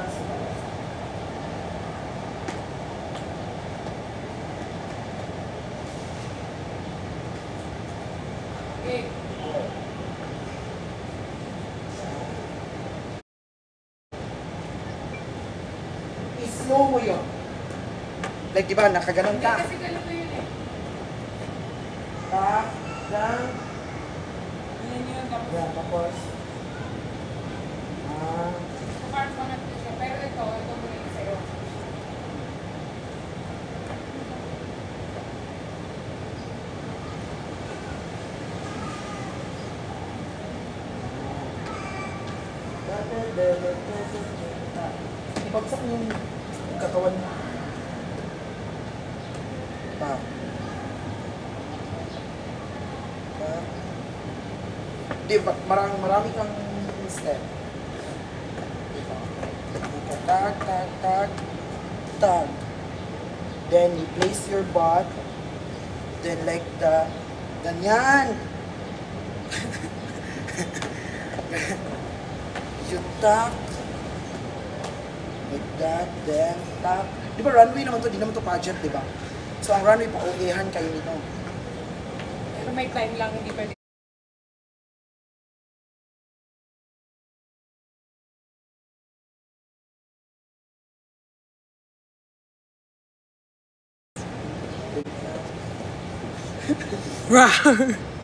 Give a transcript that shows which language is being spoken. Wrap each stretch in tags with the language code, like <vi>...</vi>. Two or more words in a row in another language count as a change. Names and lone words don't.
<tl>Okay. I-slow mo yun. Like, di ba, nakaganon Hindi ka. kasi ganito yun eh. Tak, dan, Ganyan yun. Tapos, yan, tapos. parang pangat ko siya. Pero ito muna yung sa'yo. Ibagsak yung katawan mo. Tak. Tak. Di ba, marami kang step. Tag, tag, tag, tag.</tl> <en>Then you place your butt. Then like the, ganyan. You tap. Like that, then tap.</en> <tl>Di ba runway naman to, di naman to pageant, di ba? So ang runway, pa-OA-han kayo nito. Pero may time lang, hindi pwede. Wow!</tl>